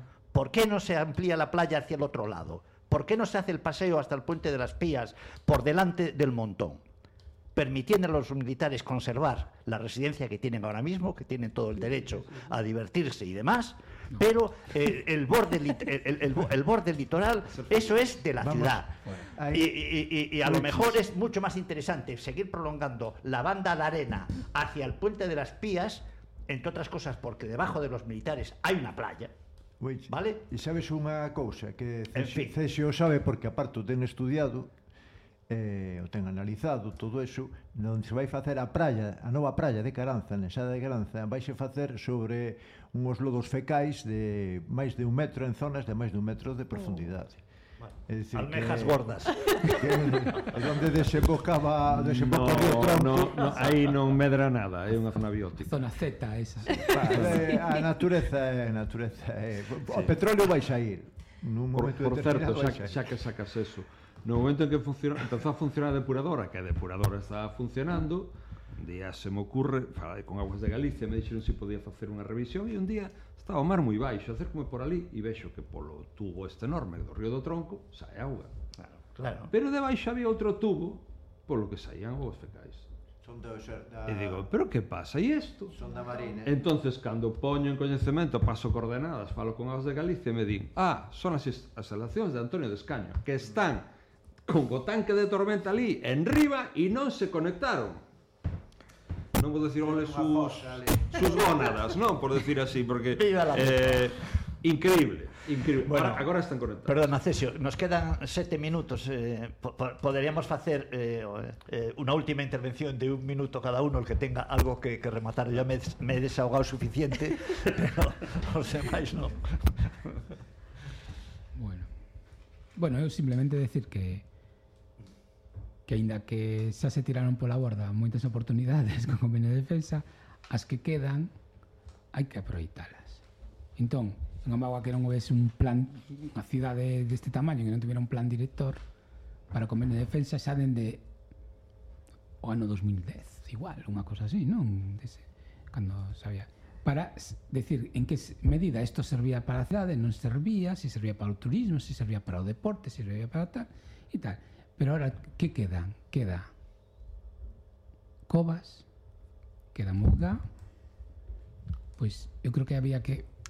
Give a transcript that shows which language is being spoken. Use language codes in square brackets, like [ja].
[es] ¿Por qué no se amplía la playa hacia el otro lado? ¿Por qué no se hace el paseo hasta el Puente de las Pías por delante del Montón, permitiendo a los militares conservar la residencia que tienen ahora mismo, que tienen todo el derecho a divertirse y demás, pero el borde litoral, eso es de la ciudad. Y a lo mejor es mucho más interesante seguir prolongando la banda de arena hacia el Puente de las Pías, entre otras cosas porque debajo de los militares hay una playa. ¿Vale? Y sabes una cosa, que Cesio sabe porque aparte te han estudiado, o ten analizado todo eso, [gl] onde se vai facer a nova praia de Caranza, na xada de Caranza, vai se facer sobre unhos lodos fecais de máis de un metro, en zonas de máis de un metro de profundidade. [es] Almejas gordas. [gl] Onde desembocaba o río Tronco. No, aí non medra nada, é unha zona biótica. Zona Z, esa. A natureza é a natureza. O petróleo vai sair. Nun momento por certo, xa que sacas eso. No momento en que empezou a funcionar a depuradora, que a depuradora estaba funcionando, un día se me ocurre, falei con Aguas de Galicia, me dixeron si podía facer unha revisión, e un día estaba o mar moi baixo, acércome por ali e vexo que polo tubo este enorme do río do Tronco sae auga. Claro. Pero debaixo había outro tubo polo que saían os fecais. Son do exército. E digo, pero que pasa? E isto? Son da Marina. Entonces, cando poño en coñecemento, paso coordenadas, falo con as de Galicia e me din, ah, son as instalacións de Antonio de Escaño, que están con o tanque de tormenta ali, en riba, e non se conectaron. Non vou decir oles sus gónadas, non, por decir así, porque... [es] Viva la increíble, increíble. [gl] Bueno, agora están conectados. [es] Perdona, Cesio, nos quedan 7 minutos. [gl] Poderíamos facer unha última intervención de 1 minuto cada uno, [es] el que tenga algo que [gl] rematar. [es] Ya me he desahogado suficiente, [gl] pero os demais non. Bueno, eu simplemente decir que aínda que xa se tiraron pola borda moitas oportunidades con convenio de defensa, as que quedan hai que aproveitalas. Entón, en Amagua, que non houvese un plan, unha cidade deste tamaño, que non tuviera un plan director para convenio de defensa xa dende o ano 2010, igual, unha cosa así, non? Dese, cando sabía. Para decir en que medida isto servía para a cidade, non servía, se servía para o turismo, se servía para o deporte, se servía para tal e tal. [es] Pero ahora, que quedan? Queda Covas, queda Murga, pues yo creo que había que...